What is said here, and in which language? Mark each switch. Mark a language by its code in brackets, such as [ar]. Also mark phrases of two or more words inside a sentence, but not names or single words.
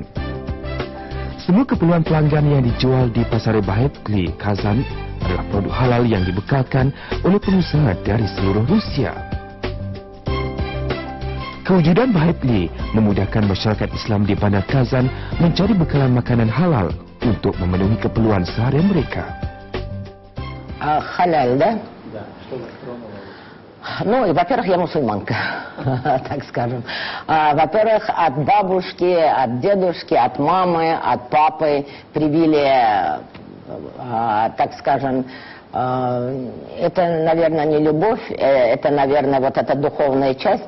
[ms] Semua keperluan pelanggan yang dijual di pasaraya Bahetli, Kazan, adalah produk halal yang dibekalkan oleh pengusaha dari seluruh Rusia. Kewujudan Bahipli memudahkan masyarakat Islam di Bandar Kazan mencari bekalan makanan halal untuk memenuhi keperluan seharian mereka. [ru] Халяль, да? Да. Ну, и, во-первых, я мусульманка, так скажем. Во-первых, от бабушки, от дедушки, от мамы, от папы привили, так скажем, это, наверное, не любовь, это, наверное, вот эта духовная часть.